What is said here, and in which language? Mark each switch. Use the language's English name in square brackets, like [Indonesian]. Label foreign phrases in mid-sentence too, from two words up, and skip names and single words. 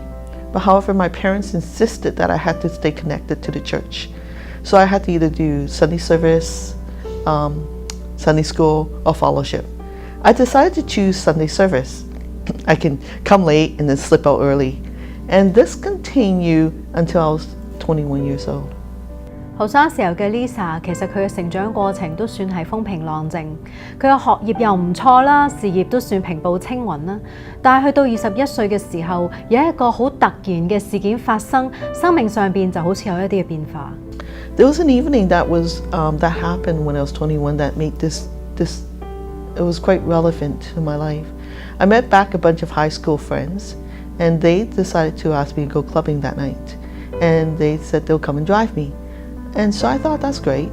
[English] But however, my parents insisted that I had to stay connected to the church. So I had to either do Sunday service, Sunday school, or fellowship. I decided to choose Sunday service. I can come late and then slip out early. And this continued until I was 21 years old. [Cantonese] 後生時候嘅 Lisa 其實佢嘅成長過程都算係風平浪靜，佢嘅學業又唔錯啦，事業都算平步青雲啦。但係去到21歲嘅時候，有一個好突然嘅事件發生，生命上邊就好似有一啲嘅變化。 [English] There was an evening that happened when I was 21 that made this it was quite relevant to my life. I met back a bunch of high school friends, and they decided to ask me to go clubbing that night. And they said they'll come and drive me. And so I thought, that's great.